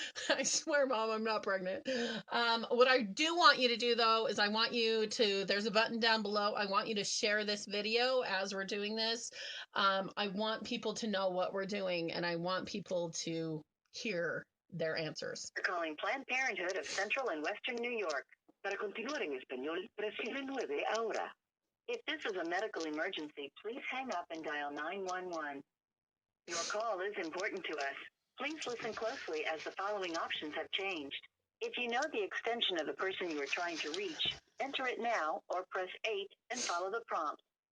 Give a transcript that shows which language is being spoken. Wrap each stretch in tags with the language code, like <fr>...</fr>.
<en>I swear, Mom, I'm not pregnant. What I do want you to do, though, is I want you to, there's a button down below. I want you to share this video as we're doing this. I want people to know what we're doing, and I want people to hear their answers. We're calling Planned Parenthood of Central and Western New York.</en> <es>Para continuar en español, presione 9 ahora.</es> <en>If this is a medical emergency, please hang up and dial 911. Your call is important to us. Please listen closely as the following options have changed. If you know the extension of the person you are trying to reach, enter it now or press 8 and follow the prompts.</en>